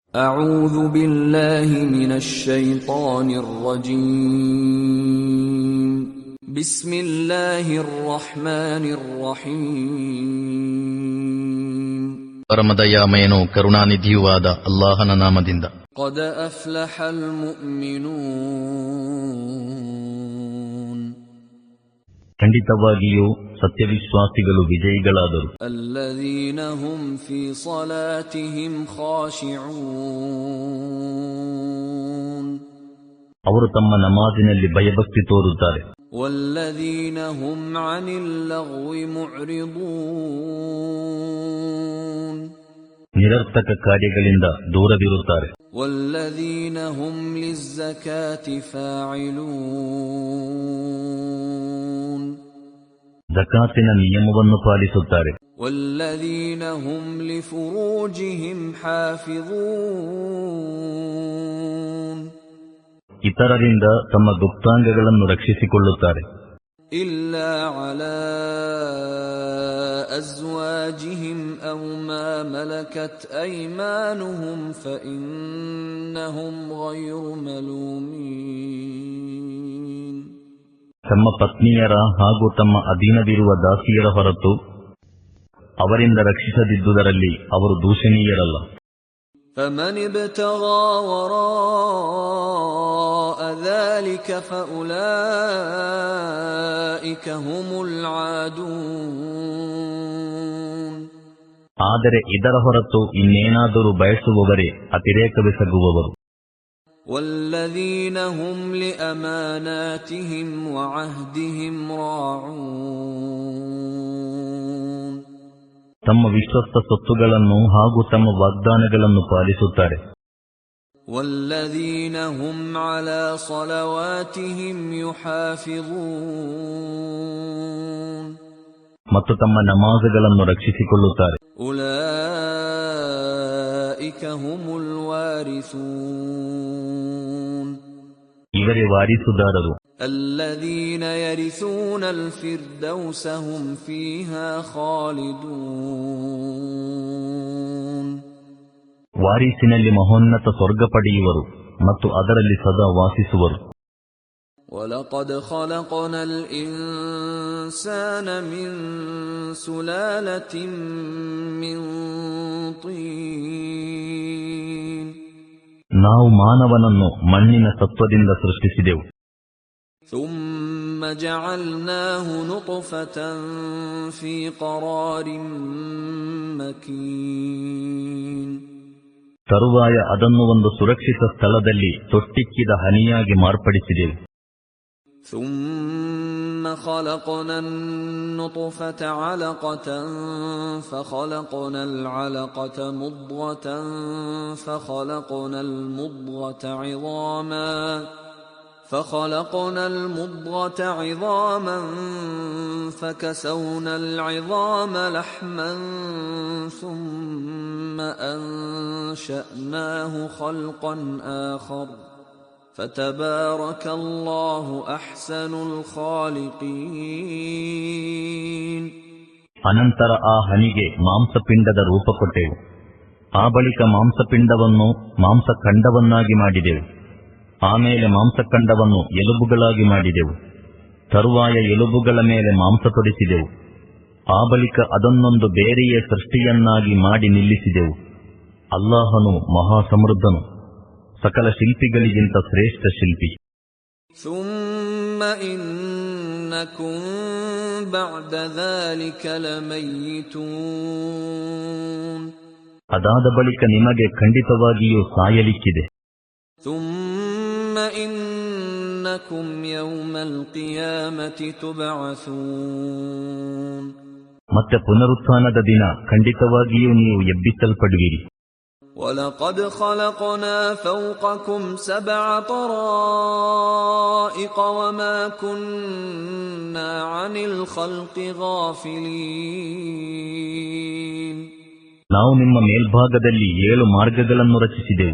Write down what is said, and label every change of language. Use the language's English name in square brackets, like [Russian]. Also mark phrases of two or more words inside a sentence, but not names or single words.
[Arabic] أعوذ بالله من الشيطان الرجيم بسم الله الرحمن الرحيم [Kannada] ಪರಮದಯಾಮಯನೂ ಕರುಣಾನಿಧಿಯೂ ಆದ ಅಲ್ಲಾಹನ ನಾಮದಿಂದ. [Arabic] قد أفلح المؤمنون [Kannada] ಖಂಡಿತವಾಗಿಯೂ ಸತ್ಯವಿಶ್ವಾಸಿಗಳು ವಿಜಯಿಗಳಾದರು. [Arabic] الذين هم في صلاتهم خاشعون [Kannada] ಅವರು ತಮ್ಮ ನಮಾಜಿನಲ್ಲಿ ಭಯಭಕ್ತಿ ತೋರುತ್ತಾರೆ. [Arabic] والذين هم عن اللغو معرضون [Kannada] ನಿರರ್ಥಕ ಕಾರ್ಯಗಳಿಂದ ದೂರವಿರುತ್ತಾರೆ. [Arabic] والذين هم للزكاة فاعلون [Kannada] ಜಕಾತಿನ ನಿಯಮವನ್ನು ಪಾಲಿಸುತ್ತಾರೆ. [Arabic] والذين هم لفروجهم حافظون [Kannada] ಇತರರಿಂದ ತಮ್ಮ ಗುಪ್ತಾಂಗಗಳನ್ನು ರಕ್ಷಿಸಿಕೊಳ್ಳುತ್ತಾರೆ. [Arabic] إلا على أزواجهم أو ما ملكت أيمانهم فإنهم غير ملومين [Kannada] ತಮ್ಮ ಪತ್ನಿಯರ ಹಾಗೂ ತಮ್ಮ ಅಧೀನವಿರುವ ದಾಸಿಯರ ಹೊರತು ಅವರಿಂದ ರಕ್ಷಿಸದಿದ್ದುದರಲ್ಲಿ ಅವರು ದೂಷಣೀಯರಲ್ಲ. [Arabic] فمن ابتغى وراء ذلك فأولئك هم العادون [Kannada] ಆದರೆ ಇದರ ಹೊರತು ಇನ್ನೇನಾದರೂ ಬಯಸುವವರೇ ಅತಿರೇಕವೆಸಗುವವರು. [Arabic] والذين هم لأماناتهم وعهدهم راعون [Kannada] ತಮ್ಮ ವಿಶ್ವಸ್ತ ಸೊತ್ತುಗಳನ್ನು ಹಾಗೂ ತಮ್ಮ ವಾಗ್ದಾನಗಳನ್ನು ಪಾಲಿಸುತ್ತಾರೆ. [Arabic] والذين هم على صلواتهم يحافظون [Kannada] ಮತ್ತು ತಮ್ಮ ನಮಾಜುಗಳನ್ನು ರಕ್ಷಿಸಿಕೊಳ್ಳುತ್ತಾರೆ. [Arabic] أولئك هم الوارثون [Kannada] ಇವರೇ ವಾರಿಸುದಾರರು. [Arabic] الذين يرثون الفردوس هم فيها خالدون [Kannada] ವಾರಿಸಿನಲ್ಲಿ ಮಹೋನ್ನತ ಸ್ವರ್ಗ ಪಡೆಯುವರು ಮತ್ತು ಅದರಲ್ಲಿ ಸದಾ ವಾಸಿಸುವರು. [Arabic] ولقد خلقنا الإنسان من سلالة من طين [Kannada] ನಾವು ಮಾನವನನ್ನು ಮಣ್ಣಿನ ತತ್ವದಿಂದ ಸೃಷ್ಟಿಸಿದೆವು. [Arabic] ثم جعلناه نطفة في قرار مكين [Kannada] ತರುವಾಯ ಅದನ್ನು ಒಂದು ಸುರಕ್ಷಿತ ಸ್ಥಳದಲ್ಲಿ ತೊಟ್ಟಿಕ್ಕಿದ ಹನಿಯಾಗಿ ಮಾರ್ಪಡಿಸಿದೆವು. [Arabic] ثم خلقنا النطفة علقة فخلقنا العلقة مضغة فخلقنا المضغة عظاما فكسونا العظام لحما ثم أنشأناه خلقا آخر فتبارك الله أحسن الخالقين [Kannada] ಅನಂತರ ಆ ಹನಿಗೆ ಮಾಂಸಪಿಂಡದ ರೂಪ ಕೊಟ್ಟೆವು. ಆ ಬಳಿಕ ಮಾಂಸಪಿಂಡವನ್ನು ಮಾಂಸಖಂಡವನ್ನಾಗಿ ಮಾಡಿದೆವು. ಆಮೇಲೆ ಮಾಂಸಖಂಡವನ್ನು ಎಲುಬುಗಳಾಗಿ ಮಾಡಿದೆವು. ತರುವಾಯ ಎಲುಬುಗಳ ಮೇಲೆ ಮಾಂಸ ತೊಡಿಸಿದೆವು. ಆ ಬಳಿಕ ಅದನ್ನೊಂದು ಬೇರೆಯೇ ಸೃಷ್ಟಿಯನ್ನಾಗಿ ಮಾಡಿ ನಿಲ್ಲಿಸಿದೆವು. ಅಲ್ಲಾಹನು ಮಹಾಸಮೃದ್ಧನು, ಸಕಲ ಶಿಲ್ಪಿಗಳಿಗಿಂತ ಶ್ರೇಷ್ಠ ಶಿಲ್ಪಿ. [Arabic] ثم إنكم بعد ذلك لميتون [Kannada] ಅದಾದ ಬಳಿಕ ನಿಮಗೆ ಖಂಡಿತವಾಗಿಯೂ ಸಾಯಲಿಕ್ಕಿದೆ. [Arabic] ثم إنكم يوم القيامة تبعثون [Kannada] ಮತ್ತೆ ಪುನರುತ್ಥಾನದ ದಿನ ಖಂಡಿತವಾಗಿಯೂ ನೀವು ಎಬ್ಬಿಸಲ್ಪಡುವಿರಿ. [Arabic] وَلَقَدْ خَلَقْنَا فَوْقَكُمْ 7 طَرَائِقَ وَمَا كُنَّا عَنِ الْخَلْقِ غَافِلِينَ [Kannada] ನಾವು ನಿಮ್ಮ ಮೇಲ್ಭಾಗದಲ್ಲಿ 7 ಮಾರ್ಗಗಳನ್ನು ರಚಿಸಿದೆವು.